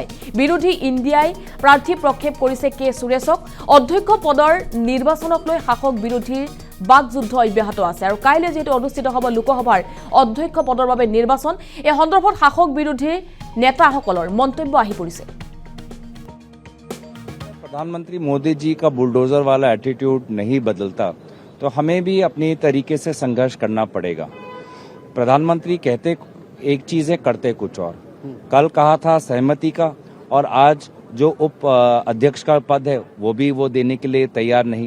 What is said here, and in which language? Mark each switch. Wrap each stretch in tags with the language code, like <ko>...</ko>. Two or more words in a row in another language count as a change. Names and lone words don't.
<as>বিৰোধী ইণ্ডিয়াই প্ৰাৰ্থী প্ৰক্ষেপ কৰিছে কে সুৰেশক। অধ্যক্ষ পদৰ নিৰ্বাচন লৈ শাসক বিৰোধীৰ বাকযুদ্ধ অব্যাহত আছে। আৰু কাইলৈ যেহেতু অনুষ্ঠিত হ'ব লোকসভাৰ অধ্যক্ষ পদৰ বাবে নিৰ্বাচন, এই সন্দৰ্ভত শাসক বিৰোধীৰ নেতাসকলৰ মন্তব্য আহি পৰিছে।</as> <hi>प्रधानमंत्री मोदी जी का बुलडोजर वाला एटीट्यूड नहीं बदलता तो हमें भी अपनी तरीके से संघर्ष करना पड़ेगा। प्रधानमंत्री कहते एक चीज है, करते कुछ और। कल कहा था सहमति का, और आज जो उप अध्यक्ष का पद है वो देने के लिए तैयार नहीं।</hi>